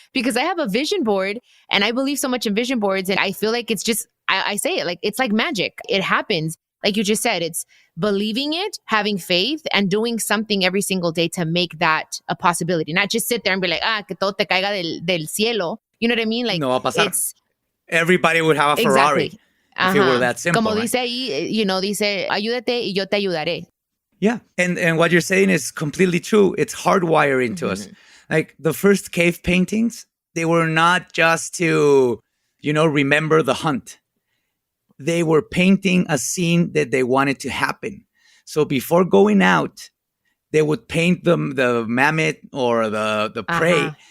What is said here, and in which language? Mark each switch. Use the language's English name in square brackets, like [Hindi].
[English] Because I have a vision board and I believe so much in vision boards. And I feel like it's just, I say it like, it's like magic. It happens. Like you just said, it's believing it, having faith, and doing something every single day to make that a possibility. Not just sit there and be like, [Spanish] que todo te caiga del cielo. [English] You know what I mean? Like, [Spanish] no va a pasar. [English] It's everybody would have a Ferrari if it were that simple. [Spanish] Como [English] right? [Spanish] dice ahí, dice, ayúdate y yo te ayudaré. [English] Yeah. And what you're saying is completely true. It's hardwired into us. Like the first cave paintings, they were not just to, remember the hunt. They were painting a scene that they wanted to happen. So before going out, they would paint the mammoth or the prey.